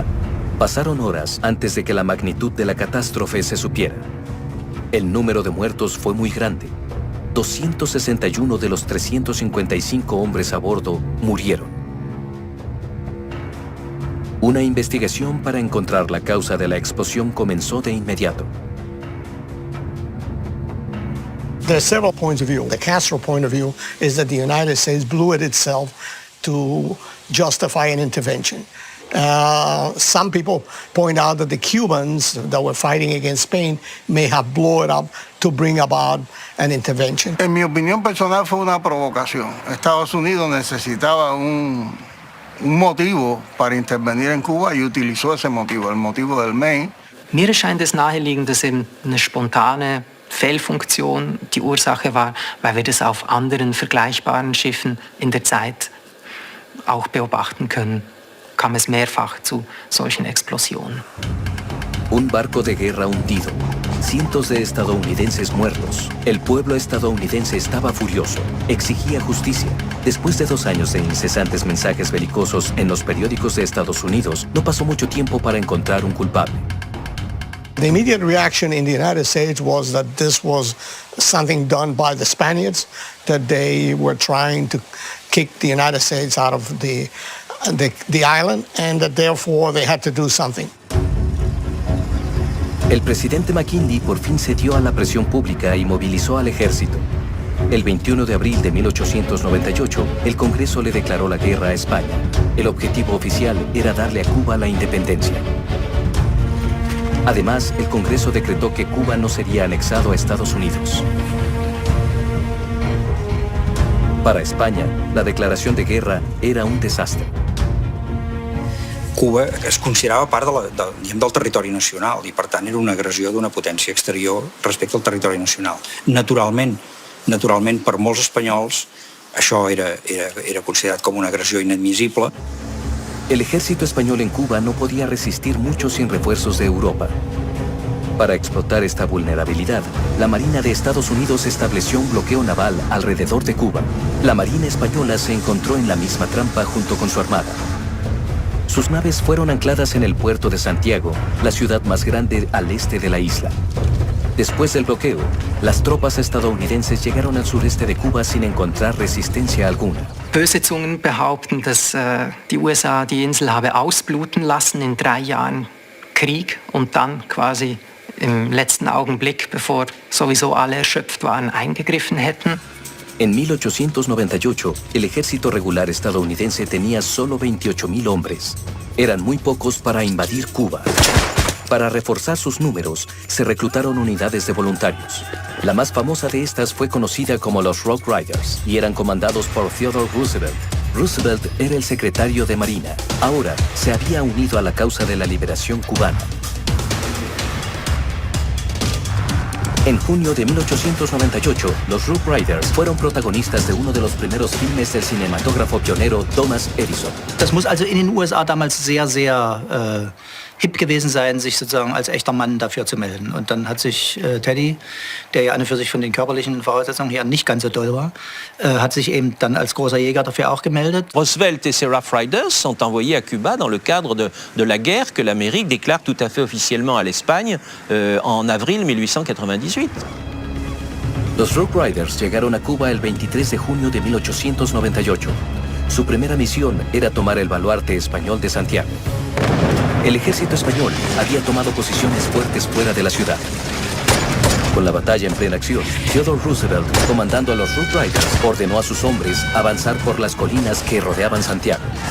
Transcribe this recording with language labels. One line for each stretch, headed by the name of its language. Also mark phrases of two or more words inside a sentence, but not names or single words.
Spanish: Pasaron horas antes de que la magnitud de la catástrofe se supiera. El número de muertos fue muy grande. 261 de los 355 hombres a bordo murieron. Una investigación para encontrar la causa de la explosión comenzó de inmediato.
English: There are several points of view. The Castro point of view is that the United States blew it itself to justify an intervention. Some people point out that the Cubans that were fighting against Spain may have blown it up to bring about an intervention.
Spanish: En mi opinión personal fue una provocación. Estados Unidos necesitaba un motivo para intervenir en Cuba y utilizó ese motivo, el motivo del Maine.
German: Mir erscheint es naheliegend, dass eben eine spontane Fehlfunktion die Ursache war, weil wir das auf anderen vergleichbaren Schiffen in der Zeit auch beobachten können. Kam es mehrfach zu solchen Explosionen.
Spanish: Un barco de guerra hundido, cientos de estadounidenses muertos. El pueblo estadounidense estaba furioso, exigía justicia. Después de 2 años de incesantes mensajes belicosos en los periódicos de Estados Unidos, no pasó mucho tiempo para encontrar un culpable.
English: The immediate reaction in the United States was that this was something done by the Spaniards, that they were trying to kick the United States out of the island, and that therefore they had to do something.
Spanish: El presidente McKinley por fin cedió a la presión pública y movilizó al ejército. El 21 de abril de 1898, el Congreso le declaró la guerra a España. El objetivo oficial era darle a Cuba la independencia. Además, el Congreso decretó que Cuba no sería anexado a Estados Unidos. Para España, la declaración de guerra era un desastre.
Catalan: Cuba es considerava part del territori nacional i, per tant, era una agressió d'una potència exterior respecte al territori nacional. Naturalment, per molts espanyols, això era considerat com una agressió inadmissible.
Spanish: El ejército español en Cuba no podía resistir mucho sin refuerzos de Europa. Para explotar esta vulnerabilidad, la Marina de Estados Unidos estableció un bloqueo naval alrededor de Cuba. La Marina española se encontró en la misma trampa junto con su armada. Sus naves fueron ancladas en el puerto de Santiago, la ciudad más grande al este de la isla. Después del bloqueo, las tropas estadounidenses llegaron al sureste de Cuba sin encontrar resistencia alguna.
German: Böse Zungen behaupten, dass die USA die Insel habe ausbluten lassen in 3 Jahren Krieg und dann quasi im letzten Augenblick, bevor sowieso alle erschöpft waren, eingegriffen hätten.
Spanish: En 1898, el ejército regular estadounidense tenía solo 28,000 hombres. Eran muy pocos para invadir Cuba. Para reforzar sus números, se reclutaron unidades de voluntarios. La más famosa de estas fue conocida como los Rough Riders y eran comandados por Theodore Roosevelt. Roosevelt era el secretario de Marina. Ahora se había unido a la causa de la liberación cubana. En junio de 1898, los Rough Riders fueron protagonistas de uno de los primeros filmes del cinematógrafo pionero Thomas Edison.
German: Das muss also in den USA damals sehr, sehr hip gewesen sein, sich sozusagen als echter Mann dafür zu melden. Und dann hat sich Teddy, der ja an und für sich von den körperlichen Voraussetzungen her nicht ganz so toll war, hat sich eben dann als großer Jäger dafür auch gemeldet.
French: Roosevelt et ses Rough Riders sont envoyés à Cuba dans le cadre de la guerre que l'Amérique déclare tout à fait officiellement à l'Espagne en avril 1898.
Spanish: Los Rough Riders llegaron a Cuba el 23 de junio de 1898. Su primera misión era tomar el baluarte español de Santiago. El ejército español había tomado posiciones fuertes fuera de la ciudad. Con la batalla en plena acción, Theodore Roosevelt, comandando a los Rough Riders, ordenó a sus hombres avanzar por las colinas que rodeaban Santiago.